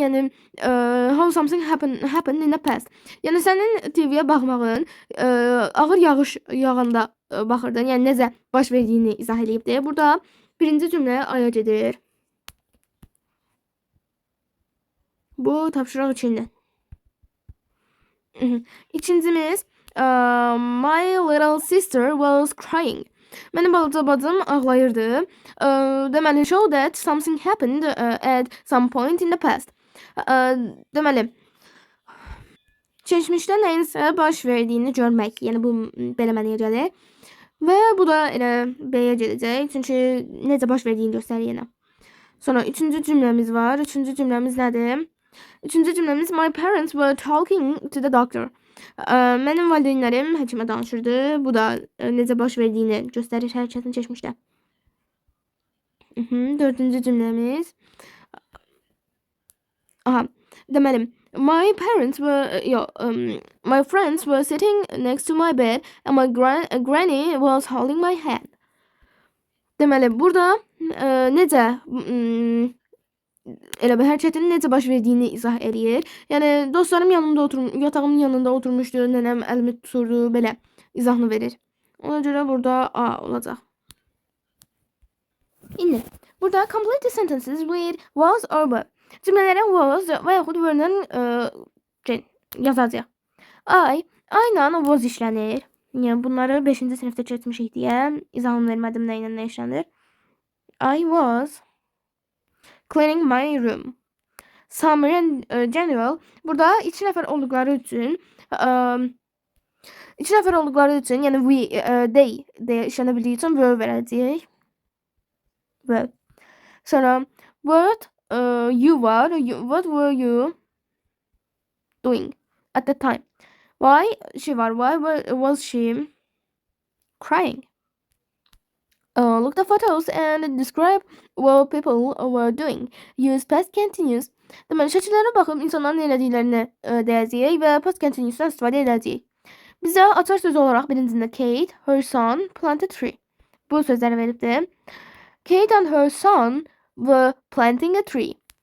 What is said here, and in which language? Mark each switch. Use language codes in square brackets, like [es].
[az] Yəni [en] how something happened in the past. [az] Yəni sənin TV-yə baxmağın ağır yağış yağanda baxırdın. Yəni necə baş verdiyini izah edibdi. Burada birinci cümlə aya gedir. Bu tapşırıq içində. İkincimiz [en] my little sister was crying. [az] Mənim balaca bacım ağlayırdı. [en] Deməli, show that something happened at some point in the past. [az] Deməli, keçmişdə nəyinsə baş verdiyini görmək. Yəni bu belə mənəyə gəlir. Və bu da elə B-yə gedəcək. Çünki necə baş verdiyini göstərir yenə. Sonra üçüncü cümləmiz var. Üçüncü cümləmiz nədir? Üçüncü cümləmiz [en] my parents were talking to the doctor. [az] Mənim valideynlərim həkimə danışırdı. Bu da necə baş verdiyini göstərir hərəkətin keçmişdə. Dördüncü cümləmiz. [en] Aha, deməli, my friends were sitting next to my bed and my granny was holding my hand. [az] Deməli, burada necə elə bir hərəkətin necə baş verdiyini izah eləyir. Yəni dostlarım yatağımın yanında oturmuşdu, nənəm əlimi tuturdu, belə izahını verir. Ona görə burada A olacaq. İndi burada [en] complete sentences with was or were. [az] Cümlələrə was və yaxud were-dən yazacağıq. I-la was işlənir. Yəni bunları 5-ci sinifdə keçmişik deyə izahını vermədim nə ilə nə işlənir. [en] I was cleaning my room. Summer and general. [az] Burada 2 nəfər olduqları üçün yəni they deyə işlənə bildiyi üçün were verəcəyik. [en] Well. [az] Sonra [en] what what were you doing at the time? Why was she crying? Look the photos and describe what people were doing. Use past continuous. [az] Deməli, şəkillərə baxıb insanların nə elədiklərini deyəcəyik və past continuous'dan istifadə edəcəyik. Bizə açar sözü olaraq birincində [en] Kate, her son, planted tree. [az] bu sözləri veribdi. [en] Kate and her son were planting a tree.